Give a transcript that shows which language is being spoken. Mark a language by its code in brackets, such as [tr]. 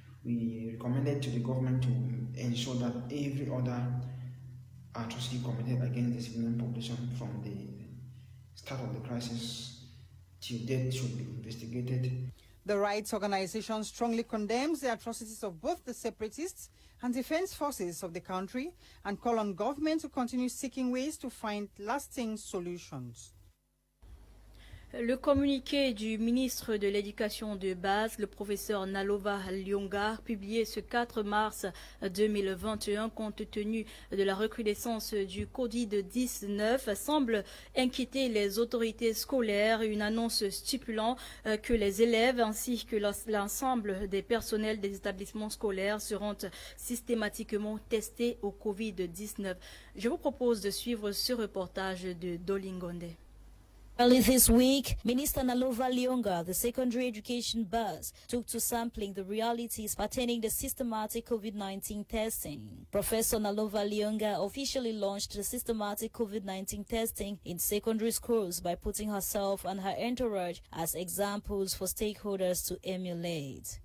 [en] We recommended to the government to ensure that every other atrocity committed against the civilian population from the start of the crisis till date should be investigated. The rights organization strongly condemns the atrocities of both the separatists and defense forces of the country and call on government to continue seeking ways to find lasting solutions. [fr] Le communiqué du ministre de l'Éducation de base, le professeur Nalova Lyonga, publié ce 4 mars 2021, compte tenu de la recrudescence du Covid-19, semble inquiéter les autorités scolaires. Une annonce stipulant que les élèves ainsi que l'ensemble des personnels des établissements scolaires seront systématiquement testés au Covid-19. Je vous propose de suivre ce reportage de Dolingonde. [en] Early this week, Minister Nalova Lyonga, the secondary education buzz, took to sampling the realities pertaining to systematic COVID-19 testing. Professor Nalova Lyonga officially launched the systematic COVID-19 testing in secondary schools by putting herself and her entourage as examples for stakeholders to emulate.